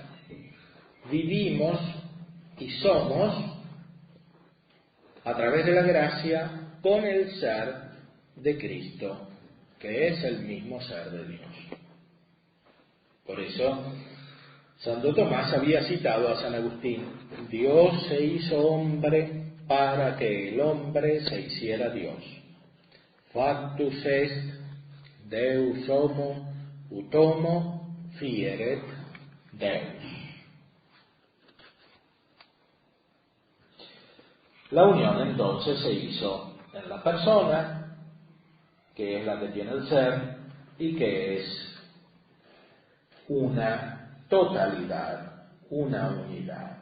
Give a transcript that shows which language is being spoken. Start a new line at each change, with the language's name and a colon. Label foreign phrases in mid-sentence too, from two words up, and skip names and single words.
Spanish: Vivimos y somos, a través de la gracia, con el ser de Cristo, que es el mismo ser de Dios. Por eso, Santo Tomás había citado a San Agustín: Dios se hizo hombre para que el hombre se hiciera Dios.
Latin: Factus est Deus homo ut homo fieret Deus.
Spanish: La unión entonces se hizo en la persona, que es la que tiene el ser y que es una totalidad, una unidad.